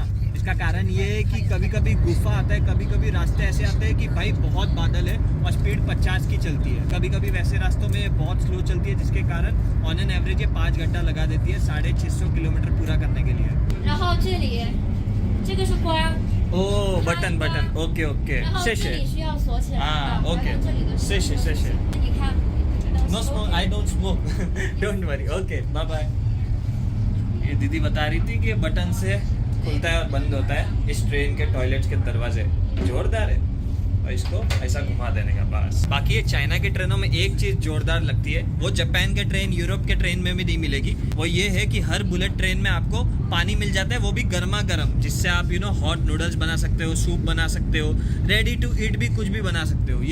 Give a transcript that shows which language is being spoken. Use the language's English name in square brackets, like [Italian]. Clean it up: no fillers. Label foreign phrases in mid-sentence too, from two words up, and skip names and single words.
[Hindi] इसका कारण ये है कि कभी कभी गुफा आता है, कभी कभी रास्ते ऐसे आते हैं कि भाई बहुत बादल है और स्पीड 50 की चलती है। कभी कभी वैसे रास्तों में बहुत स्लो चलती है, जिसके कारण [English] on an average [Hindi] ये 5 घंटा लगा देती है 650 किलोमीटर पूरा करने के लिए। [English] O button button, okay okay, [Chinese] 谢谢啊 [English] okay 谢谢 No smoke, I don't smoke, don't worry, okay bye bye. [Hindi] ये दीदी बता रही थी कि बटन से खुलता है और बंद होता है इस ट्रेन के टॉयलेट्स के दरवाजे। जोरदार है, और इसको ऐसा घुमा देने का बस। बाकी ये चाइना की ट्रेनों में एक चीज़ जोरदार लगती है, वो जापान के ट्रेन, यूरोप के ट्रेन में भी नहीं मिलेगी। वो ये है कि हर [English] bullet train [Hindi] में आपको पानी मिल जाता है, वो भी गर्मा गर्म, जिससे आप [English] hot noodles [Hindi] बना सकते हो, सूप बना सकते हो, [English] ready to eat [Hindi] भी कुछ भी बना सकते हो।